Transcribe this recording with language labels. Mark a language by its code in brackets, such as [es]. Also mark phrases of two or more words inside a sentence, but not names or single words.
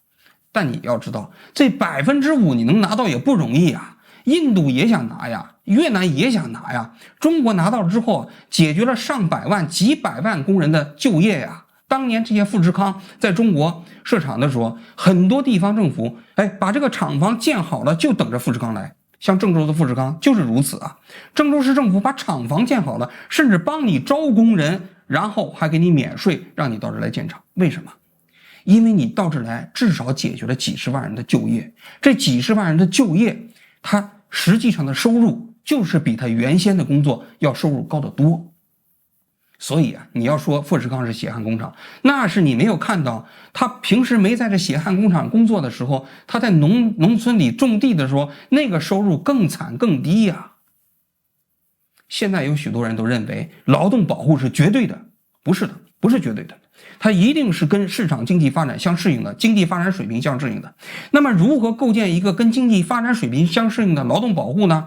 [zh] 但你要知道，這 5% 你能拿到也不容易啊。印度也想拿呀，越南也想拿呀，中国拿到了之後，解決了上百萬、幾百萬工人的就業呀。當年這些富士康在中國設廠的時候，很多地方政府把這個廠房建好了，就等着富士康來。像鄭州的富士康就是如此啊，鄭州市政府把廠房建好了，甚至幫你招工人，然後還給你免稅，讓你到這來建廠。為什麼？因為你到這來至少解決了幾十万人的就業，这幾十万人的就業，他實際上的收入就是比他原先的工作要收入高得多。所以啊，你要說富士康是血汗工厂，那是你沒有看到他平時沒在這血汗工廠工作的時候，他在農村裡種地的時候，那個收入更慘更低呀。現在有許多人都認為勞動保護是絕對的，不是的，不是絕對的，它一定是跟市場經濟發展相適應的，經濟發展水平相適應的。那麼如何構建一個跟經濟發展水平相適應的勞動保護呢？